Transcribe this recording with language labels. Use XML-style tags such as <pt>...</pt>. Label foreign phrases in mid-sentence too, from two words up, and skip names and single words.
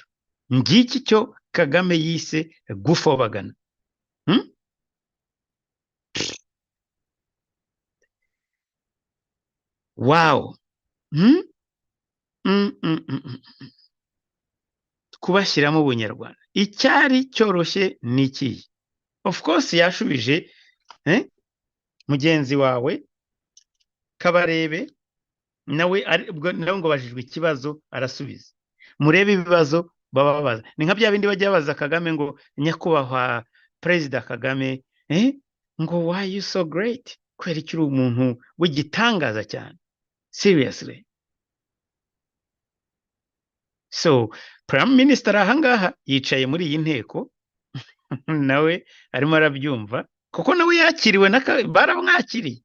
<rw>Ngiki cyo Kagame yise gufobagana. Wow. Kubashyiramo ubunyarwanda icyari cyoroshye ni iki?</rw> <en>Of course</en> <rw>yashubije mugenzi wawe Kabarebe, nawe ngo bajijwe ikibazo arasubiza. Murebe ibibazo baba babaza, ni nka bya bindi bajya babaza Kagame ngo nyakubahwa Perezida Kagame, ngo</rw> <en>why you so great?</en> <rw>Kweri kiri umuntu w'igitangaza cyane. Seriously. So</rw> <en>Prime Minister</en> <rw>ahangaha yicaye muri iyi nteko nawe arimo arabyumva, kuko nawe yakiriwe baramwakiriye.</rw>